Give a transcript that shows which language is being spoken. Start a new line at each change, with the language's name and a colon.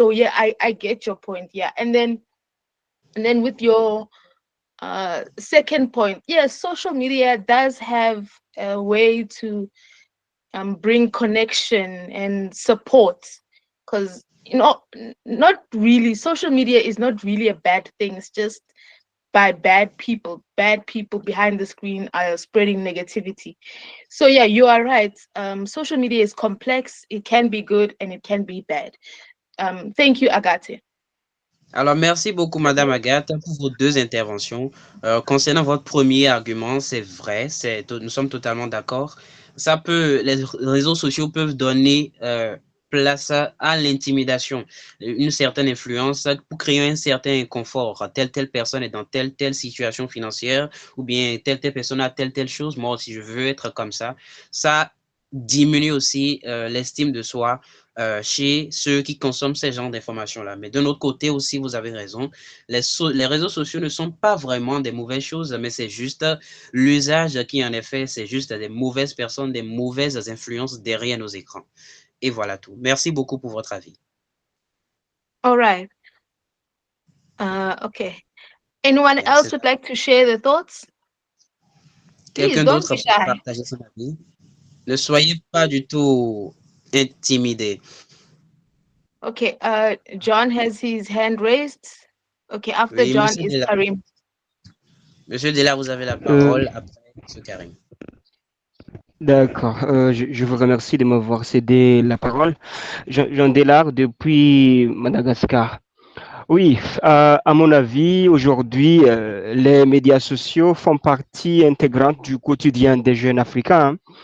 English: So yeah, I get your point. Yeah, and then with your second point, yes, social media does have a way to bring connection and support, because not really, social media is not really a bad thing. It's just by bad people behind the screen are spreading negativity. So yeah, you are right. Social media is complex. It can be good and it can be bad. Thank you, Agathe.
French: Alors, merci beaucoup, Madame Agathe, pour vos deux interventions. Concernant votre premier argument, c'est vrai, nous sommes totalement d'accord. les réseaux sociaux peuvent donner place à l'intimidation, une certaine influence pour créer un certain inconfort. Telle personne est dans telle situation financière, ou bien telle personne a telle chose. Moi aussi, je veux être comme ça. Ça diminue aussi l'estime de soi chez ceux qui consomment ces genres d'informations-là. Mais d'un autre côté aussi, vous avez raison, les réseaux sociaux ne sont pas vraiment des mauvaises choses, mais c'est juste l'usage qui en est fait, c'est juste des mauvaises personnes, des mauvaises influences derrière nos écrans. Et voilà tout. Merci beaucoup pour votre avis.
English: All right. Okay. Anyone else would like to share their thoughts?
French: Quelqu'un d'autre peut partager son avis? Ne soyez pas du tout intimidé.
English: Okay, John has his hand raised. Okay, after
French: Oui,
English: John is Karim.
French: Monsieur Dela, vous avez la parole après Monsieur Karim. D'accord, je vous remercie de m'avoir cédé la parole. Jean Delard depuis Madagascar. Oui, à mon avis, aujourd'hui, les médias sociaux font partie intégrante du quotidien des jeunes Africains.